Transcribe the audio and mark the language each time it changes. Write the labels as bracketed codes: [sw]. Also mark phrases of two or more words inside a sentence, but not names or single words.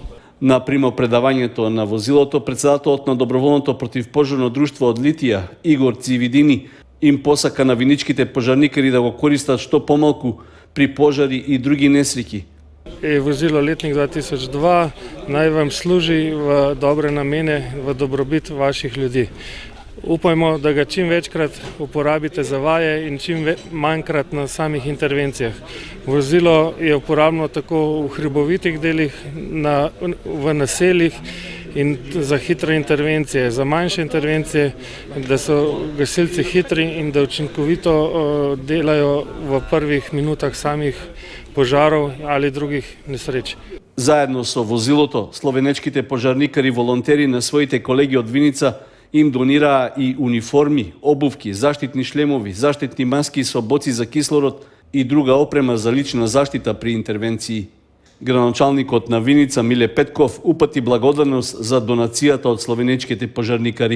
[mk] На примопредавањето на возилото, председателот на доброволното противпожарно друштво од Литија, Игор Цивидини, им посака на виничките пожарникари да го користат што помалку при пожари и други несреќи. [sl] Vozilo letnik 2002 naj vam služi v dobre namene, v dobrobit vaših ljudi. Упајмо да ga čim večkrat uporabite za vaje in čim manjkrat na samih intervencijah. Vozilo je uporabno tako v hribovitih delih, v naseljih in za hitre intervencije, za manjše intervencije, da so gasilci hitri in da učinkovito delajo v prvih minutah samih požarov ali drugih nesreč. [mk] Заедно со возилото, словенечките пожарникари волонтери на своите колеги од Виница им донираа и униформи, обувки, заштитни шлемови, заштитни маски со боци за кислород и друга опрема за лична заштита при интервенции. Градоначалникот на Виница Миле Петков упати благодарност за донацијата од словенечките пожарникари.